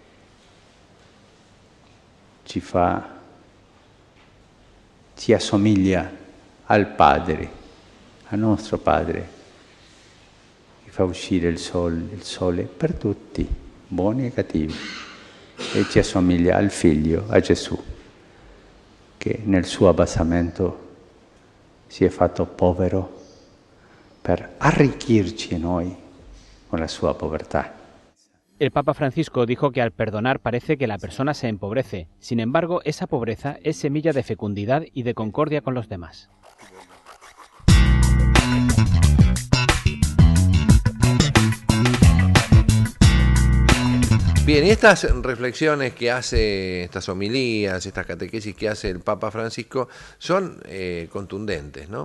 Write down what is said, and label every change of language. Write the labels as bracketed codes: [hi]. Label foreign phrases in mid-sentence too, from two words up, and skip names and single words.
[it] ci assomiglia al Padre, al nostro Padre, che fa uscire il sole per tutti, buoni e cattivi, e ci assomiglia al Figlio, a Gesù, che nel suo abbassamento si è fatto povero per arricchirci noi con la sua povertà. [es] El Papa Francisco dijo que al perdonar parece que la persona se empobrece. Sin embargo, esa pobreza es semilla de fecundidad y de concordia con los demás. Bien, y estas reflexiones que hace, estas homilías, estas catequesis que hace el Papa Francisco son contundentes, ¿no?